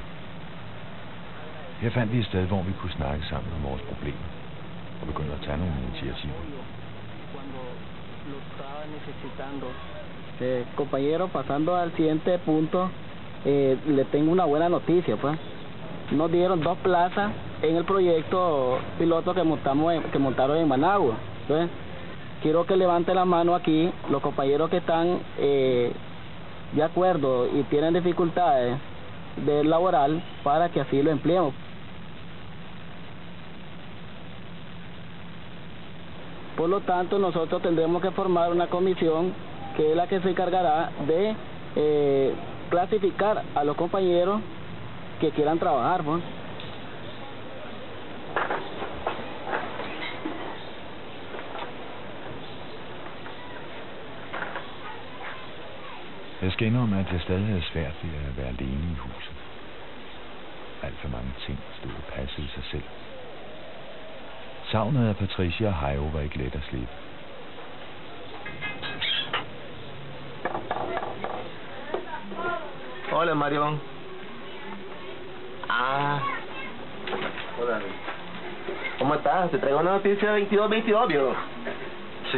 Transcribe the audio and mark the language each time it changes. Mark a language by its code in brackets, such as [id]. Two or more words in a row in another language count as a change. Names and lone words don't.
[da] Her fandt vi et sted, hvor vi kunne snakke sammen om vores problemer og begynde at tage nogle initiativer. [es] Compañero, pasando al siguiente punto, le tengo una buena noticia, pues. Nos dieron 2 plazas en el proyecto piloto que montaron en Managua, pues. Quiero que levante la mano aquí los compañeros que están de acuerdo y tienen dificultades de laboral para que así lo empleemos. Por lo tanto, nosotros tendremos que formar una comisión que es la que se encargará de clasificar a los compañeros que quieran trabajar, pues. [da] Jeg skal indrømme, at jeg stadig havde svært ved at være alene i huset. Alt for mange ting stod og passede sig selv. Savnet af Patricia og Hejo var ikke let at slippe. [es] Hola, Mario. Ah. Hola. ¿Cómo estás? Te traigo una noticia 22-22, viejo. Sí.